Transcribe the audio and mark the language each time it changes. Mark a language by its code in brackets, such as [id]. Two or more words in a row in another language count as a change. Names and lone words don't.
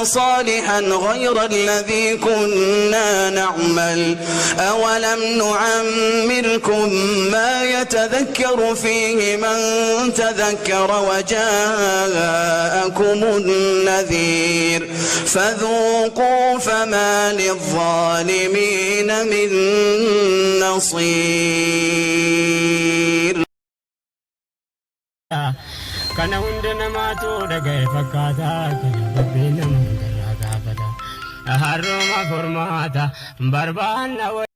[ar] صالحا غير الذي كنا نعمل أولم نعمركم ما يتذكر فيه من تذكر وجاءكم النذير فذوقوا فما للظالمين من نصير. [om] Kana hunda namaatu dhagaye fakkaata kana babbii nama hundarraa gaafata harrooma furmaata barbaanna.